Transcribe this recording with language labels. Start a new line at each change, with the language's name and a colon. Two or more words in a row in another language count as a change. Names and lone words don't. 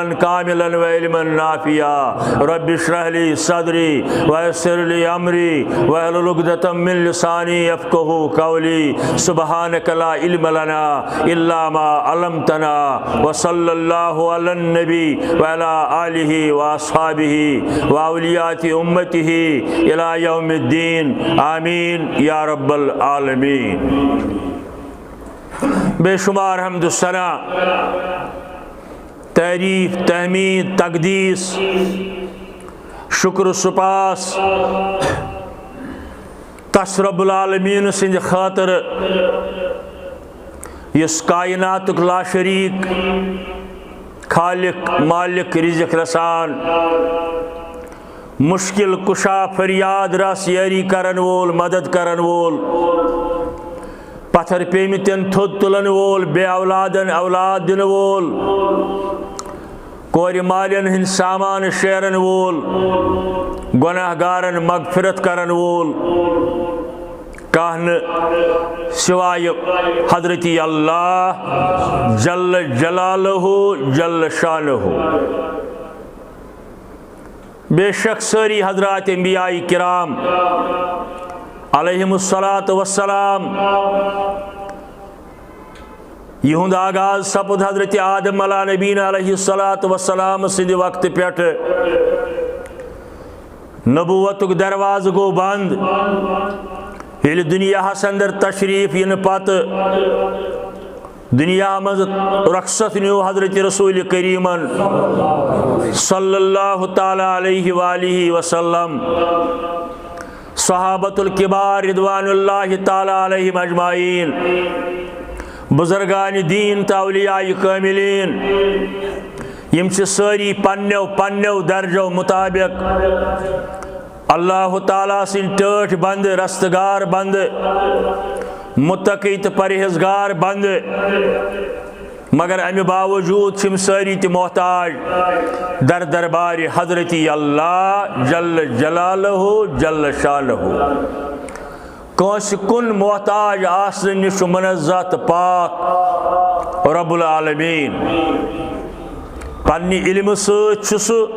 Arabic: كاملا وعلما نافعا رب اشرح لي صدري ويسر لي امري واحلل عقدة من لساني يفقهوا قولي سبحانك لا علم لنا الا ما علمتنا وصلى الله على النبي وعلى آله واصحابه واولياء امته الى یوم الدین آمین یا رب العالمین۔
Kashmiri: بے شمار حمد و ثنا تعریف تحمید تقدیس شکر سپاس تس
Arabic: رب العالمین
Kashmiri: سند خاطر یس کائناتک لا شریک خالق مالک رزق رسان مشکل کشا فریاد رس یاری کرن وول مدد کرن وول پتھر پیمتن تھود تلن وول بے اولادن اولاد دن وول کور مالین ہند سامان شیرن وول گناہ گارن مغفرت کرن وول کہن سوائے حضرت اللہ
Arabic: جل جلالہ جل شانہ
Kashmiri: بے شک ساری حضرات انبیاء کرام
Arabic: علیہم الصلاۃ والسلام
Kashmiri: یہند آغاز سپد حضرت آدم
Arabic: علیہ نبینا علیہ الصلاۃ والسلام
Kashmiri: سند وقت پیٹھ نبوتک دروازہ گو بند یل دنیا اندر تشریف ین پت دنیا مز رخصت نیو حضرت رسول کریمن
Arabic: صلی اللہ تعالی علیہ وآلہ وسلم صحابۃ الکبار رضوان اللہ تعالی علیہم اجمعین
Kashmiri: بزرگان دین تا اولیاء کاملین یم چھ ساری پنیو درجو مطابق اللہ تعالیٰ سن ٹھٹ بند رستگار بند متقی تو پرہیزگار بند مگر امہ باوجود چم ساری تی محتاج در دربار حضرت اللہ
Arabic: جل جلالہ جل شانہ
Kashmiri: کنس کن محتاج آسن نش منزہ پاک
Arabic: رب العالمین
Kashmiri: پنی علم سہ